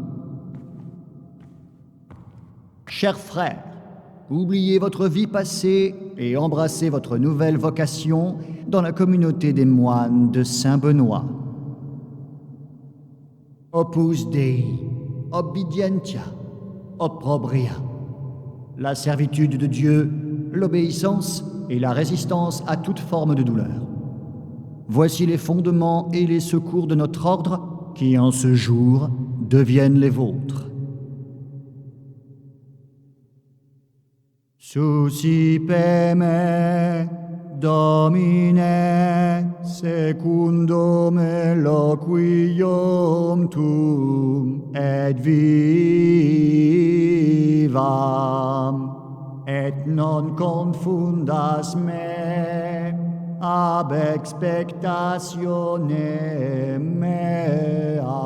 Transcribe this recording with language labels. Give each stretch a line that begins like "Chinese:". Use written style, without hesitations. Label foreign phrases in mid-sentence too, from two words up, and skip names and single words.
French: Chers frères, oubliez votre vie passée et embrassez votre nouvelle vocation dans la communauté des moines de Saint-Benoît.
Latin: Opus Dei, obedientia, opprobria.
French: La servitude de Dieu, l'obéissance et la résistance à toute forme de douleur. Voici les fondements et les secours de notre ordre qui, en ce jour, deviennent les vôtres.
Latin: Suscipeme, Domine, secundum eloquium tuum, et vivam, et non confundas me ab expectatione mea.